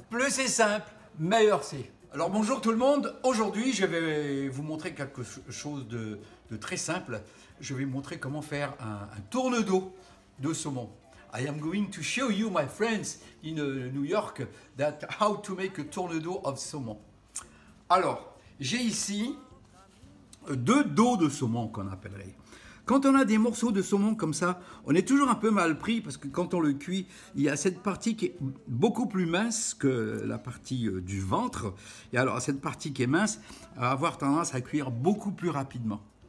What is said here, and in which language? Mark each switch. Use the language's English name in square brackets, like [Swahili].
[French] c'est simple, meilleur c'est. Alors bonjour tout le monde, aujourd'hui je vais vous montrer quelque chose de très simple. Je vais vous montrer comment faire un tourne-dos de saumon. [English] I am going to show you, my friends, in New York, that how to make a tourne-dos of saumon. [French] Alors, j'ai ici deux dos de saumon qu'on appellerait. Quand on a des morceaux de saumon comme ça, on est toujours un peu mal pris parce que quand on le cuit, il y a cette partie qui est beaucoup plus mince que la partie du ventre. Et alors cette partie qui est mince va avoir tendance à cuire beaucoup plus rapidement.